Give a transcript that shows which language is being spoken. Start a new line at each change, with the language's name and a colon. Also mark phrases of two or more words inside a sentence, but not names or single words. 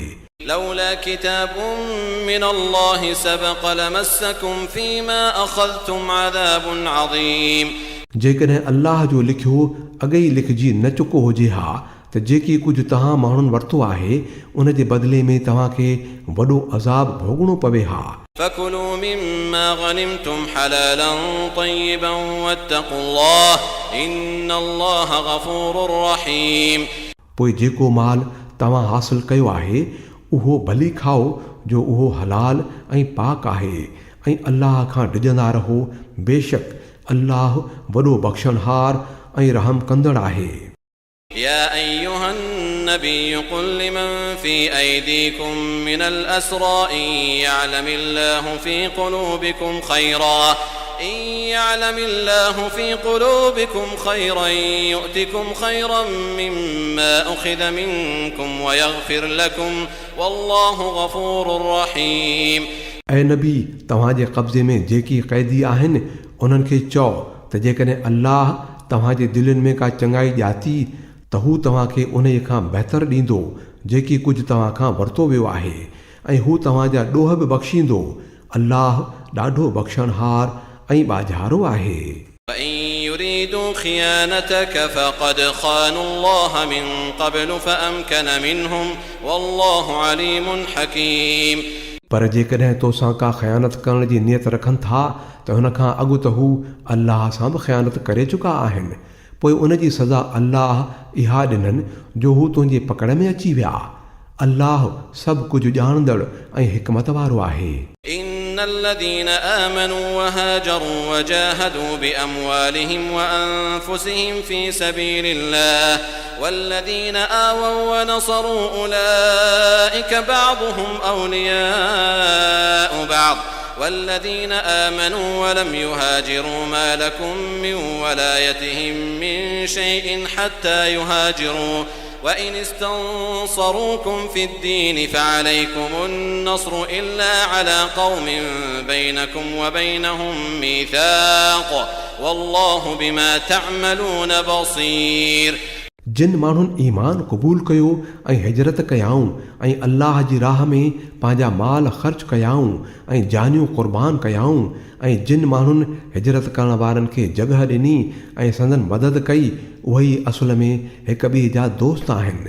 Arabic: لولا كتاب من الله سبق لمسكم فيما أخذتم عذاب عظيم।
Sindhi: जेकॾहिं अल्लाह जो लिखियो अॻे ई लिखिजी न चुको हुजे हा त जेकी कुझु तव्हां माण्हुनि वरितो आहे उन जे बदिले में तव्हांखे वॾो अज़ाब भोगणो पवे हा।
Arabic: فكلوا مما غنمتم حلالا طيبا واتقوا الله إن الله غفور رحيم।
Sindhi: पोइ जेको माल तव्हां हासिल कयो आहे उहो भली खाओ जो उहो हलाल ऐं पाक आहे, ऐं अल्लाह खां डिॼंदा रहो, बेशक अल्लाह वॾो बख़्शणहार ऐं रहम कंदड़ आहे।
Arabic: يا أيها النبي قل لمن في أيديكم من الأسرى إن يعلم الله في قلوبكم خيرا إن يعلم الله في قلوبكم خيرا يؤتكم خيرا مما أخذ منكم ويغفر لكم والله غفور رحيم.
Sindhi: ऐं नबी तव्हांजे कब्ज़े में जेकी क़ैदी आहिनि उन्हनि खे चओ त जेकॾहिं अल्लाह तव्हांजे दिलनि में का चङाई ॼाती त हू तव्हांखे उन खां बहितर ॾींदो जेकी कुझु तव्हां खां वरितो वियो आहे ऐं हू तव्हांजा ॾोह बि बख़्शींदो. अल्लाह ॾाढो बख़्शणहार ऐं ॿाझारो आहे.
Arabic: وإن يريدوا خيانتك فقد خانوا الله من قبل فأمكن منهم والله عليم حكيم.
Sindhi: पर जेकॾहिं तोसां का ख़यानत करण जी नियत रखनि था त हुन खां अॻु त हू अल्लाह सां बि ख़यानत करे चुका आहिनि. पोइ उन जी सज़ा अल्लाह इहा ॾिननि जो हू तुंहिंजे पकड़ में अची विया. अल्लाह सभु कुझु ॼाणंदड़ ऐं हिकमत वारो आहे.
Arabic: إن الذين آمنوا وهاجروا وجاهدوا بأموالهم وأنفسهم في سبيل الله والذين آووا ونصروا أولئك بعضهم أولياء بعض والذين آمنوا ولم يهاجروا ما لكم من ولايتهم من شيء حتى يهاجروا وإن استنصروكم في الدين فعليكم النصر إلا على قوم بينكم وبينهم ميثاق والله بما تعملون بصير.
Sindhi: जिन माण्हुनि ईमान क़बूल कयो ऐं हिजरत कयाऊं ऐं अल्लाह जी राह में पंहिंजा माल ख़र्च कयाऊं ऐं जानियूं क़ुर्बान कयाऊं ऐं जिन माण्हुनि हिजरत करण वारनि खे जॻह ॾिनी ऐं संदन मदद कई उहे असुल में हिक ॿिए जा दोस्त आहिनि.